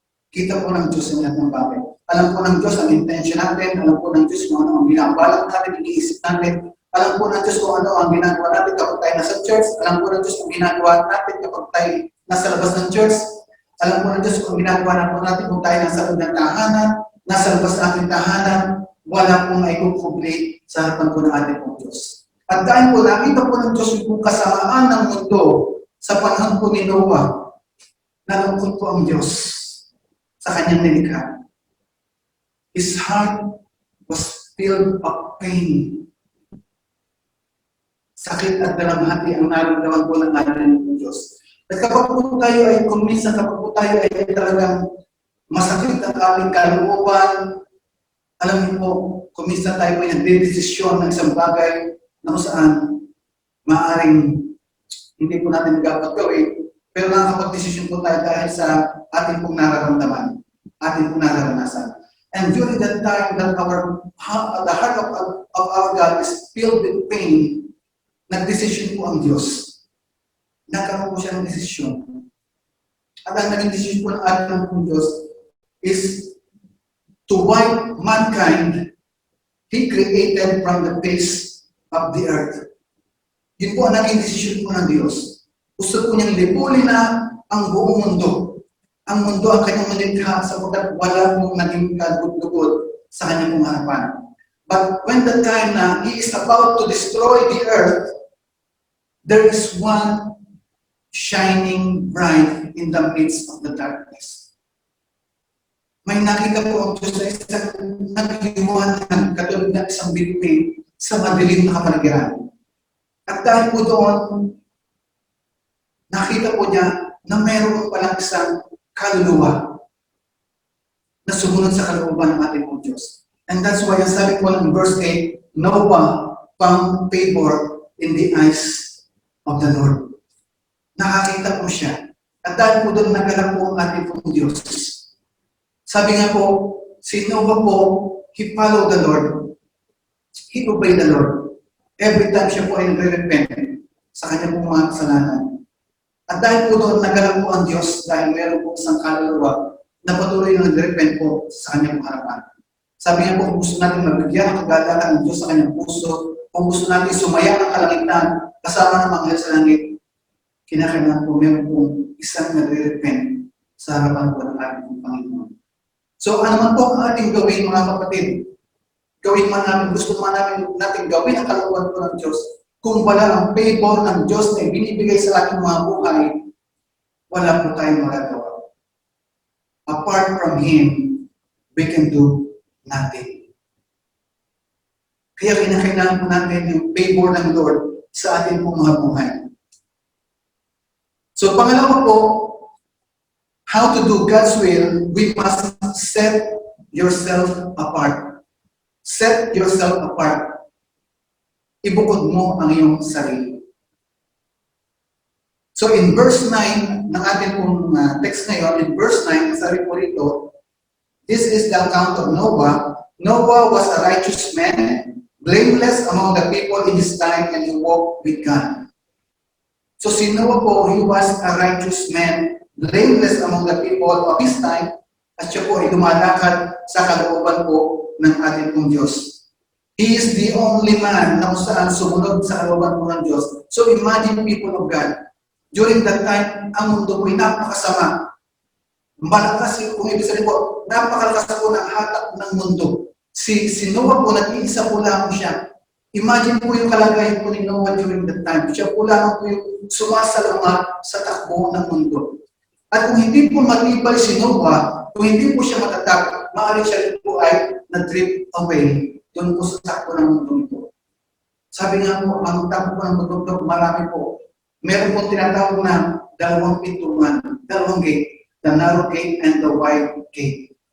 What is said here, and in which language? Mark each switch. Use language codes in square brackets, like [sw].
[tl] Kita po ng Diyos ang lahat ng bagay. Alam po ng Diyos ang intention natin, alam po ng Diyos kung ano ang binabalak natin, iniisip natin, alam po ng Diyos kung ano ang ginagawa natin kapag tayo nasa church, alam po ng Diyos kung ginagawa natin kapag tayo nasa labas ng church, alam po ng Diyos kung ginagawa natin kung tayo nasa loob ng tahanan, nasa labas ng ating tahanan, wala pong maikukumpli sa harapan po ng ating pong Diyos. At dahil po nakita po ng Diyos yung kasamaan ng mundo sa panahon po ni Noah, nalungkot po ang Diyos sa kanyang nilikha. [en] His heart was filled of pain. [tl] Sakit at dalamhati ang naramdaman po ng ating Diyos. At kapag po tayo ay, kung minsan kapag po tayo ay talagang masakit ang ating kalooban, alam niyo po, kung minsan tayo ay nagdedesisyon ng isang bagay na kung saan maaaring hindi po natin dapat gawin, pero nakakapag-desisyon po tayo dahil sa ating pong nararamdaman, ating pong nararanasan. [en] And during that time that the heart of our God is filled with pain, [tl] nagdesisyon po ang Diyos. Nagkaroon po siya ng desisyon. At ang naging desisyon po ng ating pong Diyos [en] is to wipe mankind He created from the face of the earth. [tl] Yun po ang naging desisyon po ng Diyos. Gusto po niyang libulin na ang buong mundo. Ang mundo ang kanyang malikha sapagkat wala pong naging kagud-lugod sa kanyang pong harapan. [en] But when the time na He is about to destroy the earth, there is one shining bright in the midst of the darkness. [tl] May nakita po ang Diyos sa isang nagliwanag katulad ng isang bituin sa madilim na kapaligiran. At dahil po doon, nakita po niya na mayroon palang isang kaluluwa na sumunod sa kalooban ng ating pong Diyos. [en] And that's why [tl] ang sabi po ng [en] verse 8, Noah found favor in the eyes of the Lord. [tl] Nakakita po siya. At dahil po doon nagalak po ang ating pong Diyos. Sabi nga po, si Noah po, [en] he followed the Lord. He obeyed the Lord. Every time [tl] siya po ay nagre-repent sa kanyang pong mga kasalanan. At dahil po doon, nagalak po ang Diyos dahil meron po isang kaluluwa na patuloy na nag-repent po sa kanyang harapan. Sabi niya po, kung gusto natin mabigyan ang kagalakan ng Diyos sa kanyang puso, kung gusto natin sumaya ang kalangitan kasama ng mga sa langit, kinakailangan po meron po isang nagre-repent sa harapan po ng ating Panginoon. So ano man po ang ating gawin mga kapatid, gawin man namin, gusto man natin gawin ang kalooban po ng Diyos, kung wala ang favor ng Diyos na binibigay sa ating mga buhay, wala po tayong magagawa. [en] Apart from Him, we can do nothing. [tl] Kaya kinakailangan po natin yung favor ng Lord sa ating pong mga buhay. [en] So [tl] pangalawa po, [en] how to do God's will, we must set yourself apart. Set yourself apart. [tl] Ibukod mo ang iyong sarili. [en] So in verse 9 [tl] ng ating pong text ngayon, [en] in verse 9, [tl] sabi po rito, [en] this is the account of Noah. Noah was a righteous man, blameless among the people in his time, and he walked with God. [tl] So si Noah po, [en] he was a righteous man, blameless among the people of his time, [tl] at siya po ay lumalakad sa kalooban po ng ating pong Diyos. [en] He is the only man [tl] na kung saan sumunod sa kalooban po ng Diyos. [en] So imagine people of God, during that time, [tl] ang mundo po ay napakasama. Malakas, kung ibig sabihin po, napakalakas po ng hatak ng mundo. Si Noah po, nag-iisa po lang siya. Imagine po yung kalagayan po ni Noah [en] during that time. [tl] Siya po lang po yung sumasalunga sa takbo ng mundo. At kung hindi po matibay si Noah, kung hindi po siya matatag, maaaring siya po ay na-drift away doon po sa takbo ng mundo ito. Sabi nga po, ang takbo ng mundo ito, marami po. Meron po tinatawag na dalawang pintuan, dalawang gate, [en] the narrow gate and the wide gate.